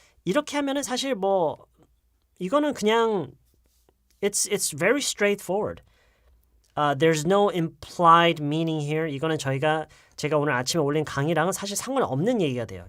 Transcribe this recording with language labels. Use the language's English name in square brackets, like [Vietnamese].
[Korean] 이렇게 하면은 사실 뭐 이거는 그냥 [English] it's very straightforward. There's no implied meaning here. [Korean] 이거는 제가 오늘 아침에 올린 강의랑은 사실 상관없는 얘기가 돼요.